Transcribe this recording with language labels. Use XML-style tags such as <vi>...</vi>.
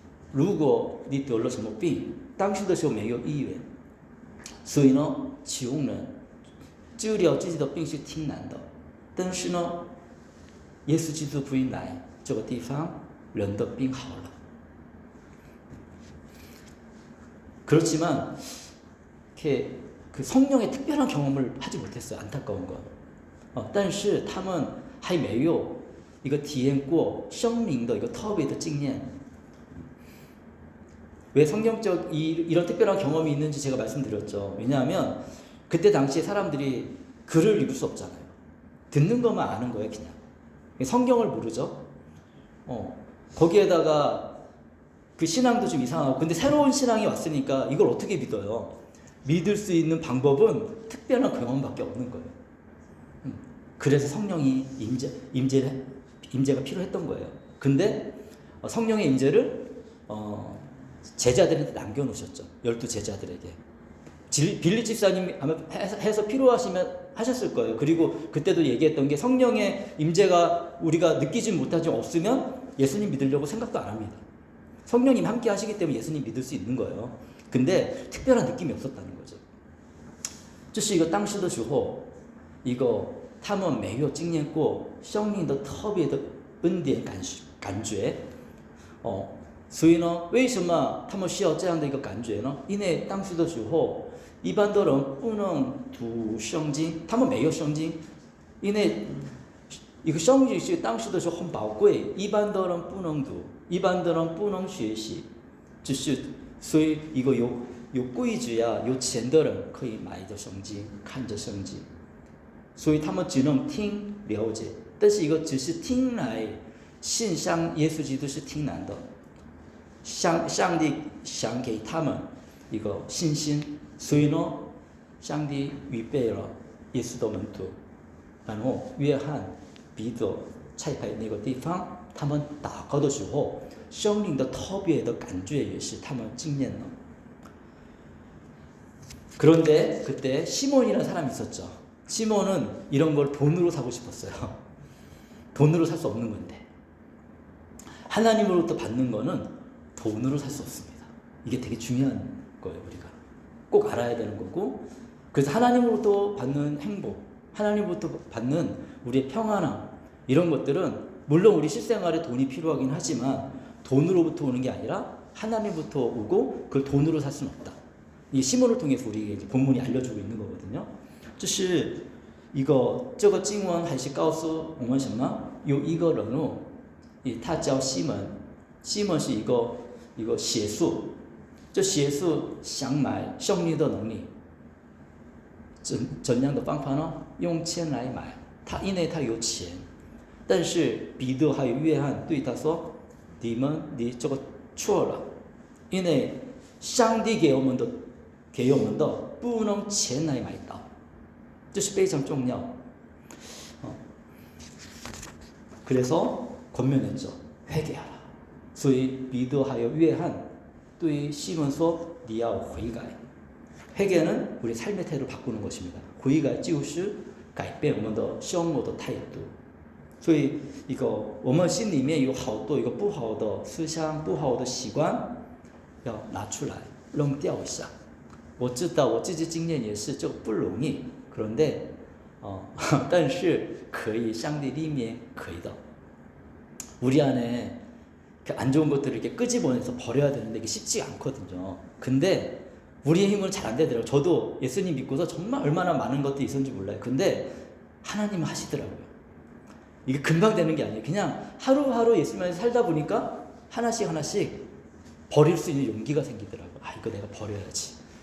<zh>如果你得了什么病，当时的时候没有医院，所以呢，穷人治疗自己的病是挺难的。但是呢，耶稣基督福音来这个地方，人的病好了。</zh> <ko>그렇지만 이렇게 그 성령의 특별한 경험을 하지 못했어요. 안타까운 건.</ko> <zh>但是他们还没有一个体验过生命的一个特别的经验。</zh> <ko>왜 성경적 이런 특별한 경험이 있는지 제가 말씀드렸죠. 왜냐하면 그때 당시에 사람들이 글을 읽을 수 없잖아요. 듣는 것만 아는 거예요, 그냥. 성경을 모르죠. 거기에다가 그 신앙도 좀 이상하고, 근데 새로운 신앙이 왔으니까 이걸 어떻게 믿어요? 믿을 수 있는 방법은 특별한 경험밖에 없는 거예요. 그래서 성령이 임재가 필요했던 거예요. 근데 성령의 임재를 제자들한테 남겨놓으셨죠. 12제자들에게. 빌리 집사님이 아마 해서 필요하시면 하셨을 거예요. 그리고 그때도 얘기했던 게 성령의 임재가 우리가 느끼지 못하지만 없으면 예수님 믿으려고 생각도 안 합니다. 성령님 함께 하시기 때문에 예수님 믿을 수 있는 거예요. 근데 특별한 느낌이 없었다는 거죠.</ko> <zh>这是一个当时的时候，一个他们没有经验过生命的特别的恩典感觉，所以呢，为什么他们需要这样的一个感觉呢？因为当时的时候，一般的人不能读圣经，他们没有圣经，因为一个圣经是当时的时候很宝贵，一般的人不能读，一般的人不能学习，所以一个有规矩啊、有钱的人可以买着圣经，看着圣经，所以他们只能听了解，但是一个只是听来信上耶稣基督是挺难的。上帝想给他们一个信心，所以呢，上帝预备了耶稣的门徒，然后约翰、彼得差派那个地方，他们祷告的时候，生命的特别的感觉也是他们经验了。</zh> <ko>그런데 그때 시몬이라는 사람이 있었죠. 시몬은 이런 걸 돈으로 사고 싶었어요. 돈으로 살 수 없는 건데. 하나님으로부터 받는 거는 돈으로 살 수 없습니다. 이게 되게 중요한 거예요, 우리가. 꼭 알아야 되는 거고. 그래서 하나님으로부터 받는 행복, 하나님으로부터 받는 우리의 평안함, 이런 것들은 물론 우리 실생활에 돈이 필요하긴 하지만 돈으로부터 오는 게 아니라 하나님부터 오고 그걸 돈으로 살 수는 없다. 이 시몬을 통해서 우리에게 이제 본문이 알려주고 있는 거거든요.</ko> <zh>这是一个这个经文还是告诉我们什么？有一个人物，他叫西门，西门是一个邪术，这邪术想买胜利的能力，怎样的方法呢？用钱来买。因为他有钱，但是彼得还有约翰对他说：“你这个错了，因为上帝给我们的不能钱来买到，这是非常重要。”</zh> <ko>그래서 권면했죠. 회개하라.</ko> <zh>所以彼得还有约翰对西门说：“你要悔改。”</zh> <ko>회개는 우리 삶의 태도를 바꾸는 것입니다.</ko> <zh>悔改就是改变我们的生活的态度。所以我们心里面有好多一个不好的思想、不好的习惯，要拿出来扔掉一下。我知道我自己经验也是这不容易，</zh> <ko>그런데</ko> <zh>但是可以上帝里面可以的。</zh> <ko>우리 안에 안 좋은 것들을 이렇게 끄집어내서 버려야 되는데 이게 쉽지 않거든요. 근데 우리의 힘은 잘 안 되더라고요. 저도 예수님 믿고서 정말 얼마나 많은 것들이 있었는지 몰라요. 근데 하나님은 하시더라고요. 이게 금방 되는 게 아니에요. 그냥 하루하루 예수님 안에서 살다 보니까 하나씩 버릴 수 있는 용기가 생기더라고요. 이거 내가 버려야지.</ko>